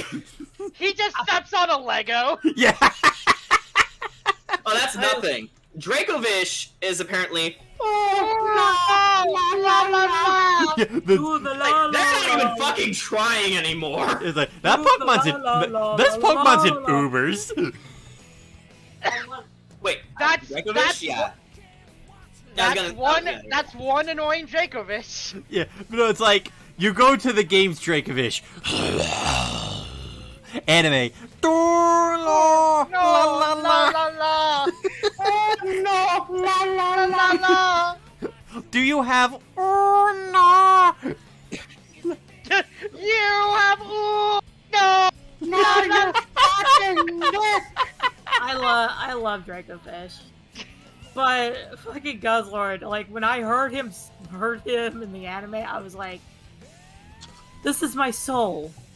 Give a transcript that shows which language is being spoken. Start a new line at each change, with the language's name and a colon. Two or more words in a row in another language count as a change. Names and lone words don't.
English: He just steps on a Lego. Yeah. Oh, that's nothing. Dracovish is apparently... La, la, la, la. Yeah, Ooh, the la, Like, they're la, not even la. fucking trying anymore. it's like that Ooh, Pokemon's in la, la, this la, Pokemon's in la, la. Ubers. Wait, That's Dracovish? Yeah. That's one annoying Dracovish. Yeah, no, it's like you go to the games Dracovish. Anime. La, No, la, la la. la la. Oh no, la la la la. Do you have no? You have ooh no. No, no, fucking no. I love Dracofish. But fucking Guzzlord, like when I heard him in the anime, I was like, this is my soul.